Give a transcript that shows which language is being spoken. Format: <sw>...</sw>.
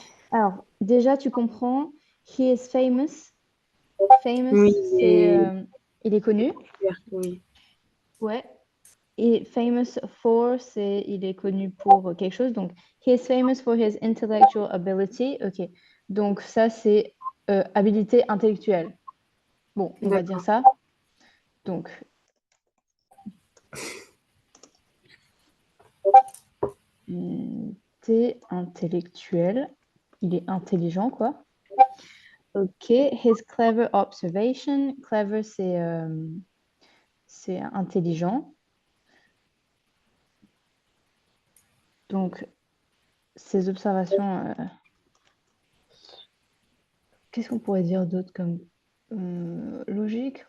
<fr>Alors, déjà, tu comprends,</fr> <en>he is famous.</en> <fr>Famous, Oui, c'est mais il est connu. oui. Ouais. Et famous for, c'est il est connu pour quelque chose. Donc,</fr> <en>he is famous for his intellectual ability.</en> <fr>Ok. Donc, ça, c'est habilité intellectuelle. Bon, on va dire D'accord. ça. Donc, t'es intellectuel. Il est intelligent, quoi. Ok.</fr> <en>His clever observation.</en> <fr>Clever, c'est intelligent. Donc, ses observations, qu'est-ce qu'on pourrait dire d'autre comme logique?</fr>